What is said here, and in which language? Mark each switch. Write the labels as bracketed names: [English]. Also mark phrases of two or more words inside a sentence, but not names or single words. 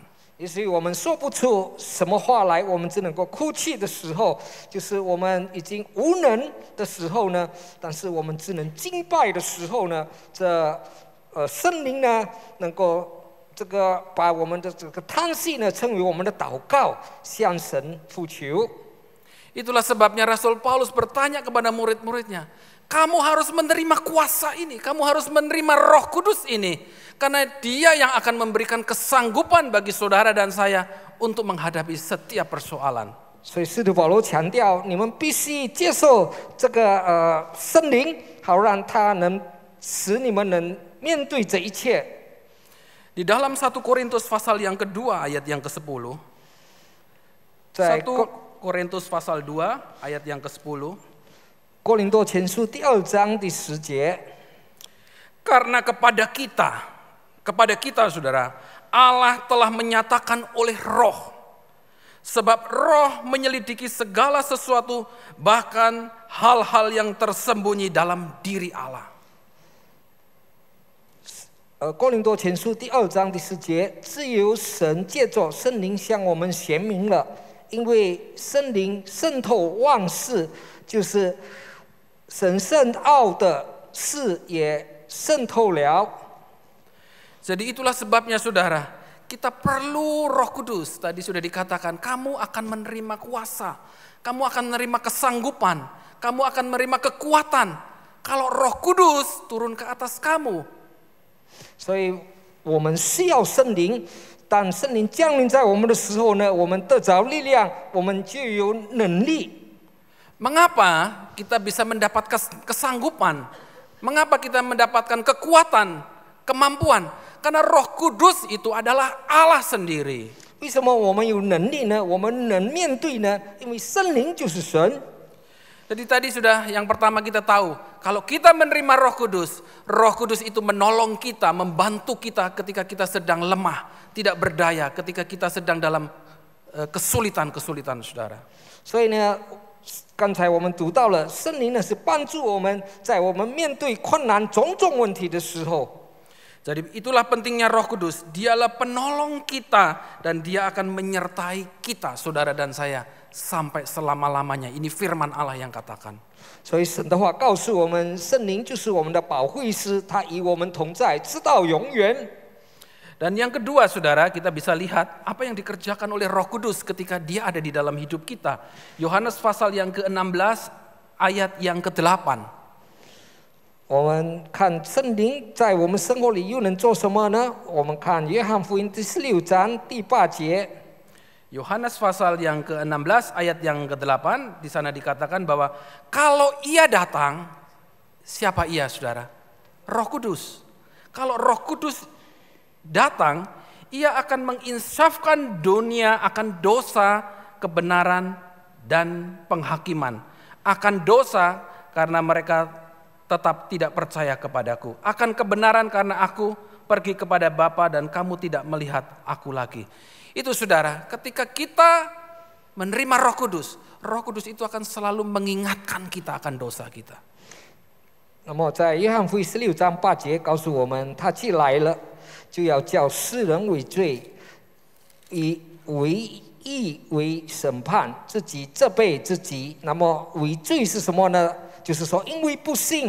[Chinese] 也许我们说不出什么话来，我们只能够哭泣的时候，就是我们已经无能的时候呢。但是我们只能敬拜的时候呢，这圣灵呢，能够这个把我们的这个叹息呢，称为我们的祷告，向神呼求。 [Indonesian] Itulah sebabnya Rasul Paulus bertanya kepada murid-muridnya, kamu harus menerima kuasa ini, kamu harus menerima Roh Kudus ini, karena Dia yang akan memberikan kesanggupan bagi saudara dan saya untuk menghadapi setiap persoalan. [Chinese] 所以使徒保罗强调，你们必须接受这个圣灵，好让他能使你们能面对这一切。 [Indonesian] Di dalam 1 Korintus pasal yang kedua ayat yang ke-10. [Chinese] 在 [Indonesian] 1 Korintus pasal 2 ayat yang ke-10. [Chinese] 哥林多前书第2章第10节。 [Indonesian] Karena kepada kita saudara, Allah telah menyatakan oleh Roh. Sebab Roh menyelidiki segala sesuatu, bahkan hal-hal yang tersembunyi dalam diri Allah. [Chinese] 哥林多前书第2章第10节，自由神借着圣灵向我们显明了，因为圣灵渗透万事，就是神深奥的事也渗透了。 [Indonesian] Jadi itulah sebabnya saudara, kita perlu Roh Kudus. Tadi sudah dikatakan, kamu akan menerima kuasa, kamu akan menerima kesanggupan, kamu akan menerima kekuatan kalau Roh Kudus turun ke atas kamu. [Chinese] 所以我们需要圣灵，当圣灵降临在我们的时候呢，我们得着力量，我们就有能力。 [Indonesian] Mengapa kita bisa mendapat kesanggupan? Mengapa kita mendapatkan kekuatan, kemampuan? Karena Roh Kudus itu adalah Allah sendiri. [Chinese] 为什么我们有能力呢？我们能面对呢？因为圣灵就是神。 [Indonesian] Jadi tadi sudah yang pertama kita tahu, kalau kita menerima Roh Kudus itu menolong kita, membantu kita ketika kita sedang lemah, tidak berdaya, ketika kita sedang dalam kesulitan-kesulitan, saudara. [Chinese] 所以呢，刚才我们读到了，圣灵呢是帮助我们在我们面对困难种种问题的时候。 [Indonesian] Jadi itulah pentingnya Roh Kudus, Dialah penolong kita dan Dia akan menyertai kita, saudara dan saya, sampai selama-lamanya. Ini firman Allah yang katakan. [Chinese] 所以神的话告诉我们，圣灵就是我们的保惠师，他与我们同在，直到永远。 [Indonesian] Dan yang kedua saudara, kita bisa lihat apa yang dikerjakan oleh Roh Kudus ketika Dia ada di dalam hidup kita. Yohanes pasal yang ke-16 ayat yang ke-8. [Chinese] 我们看圣灵在我们生活里又能做什么呢？我们看约翰福音第16章第8节。 [Indonesian] Yohanes pasal yang ke-16 ayat yang ke-8, di sana dikatakan bahwa kalau Ia datang, siapa Ia saudara? Roh Kudus. Kalau Roh Kudus datang, Ia akan menginsafkan dunia akan dosa, kebenaran, dan penghakiman. Akan dosa karena mereka tetap tidak percaya kepadaku. Akan kebenaran karena aku pergi kepada Bapa dan kamu tidak melihat aku lagi. Itu saudara, ketika kita menerima Roh Kudus itu akan selalu mengingatkan kita akan dosa kita. [Chinese] 那么在约翰福音16章8节告诉我们，他既来了，就要叫世人为罪，以为义为审判，自己责备自己。那么为罪是什么呢？就是说因为不信。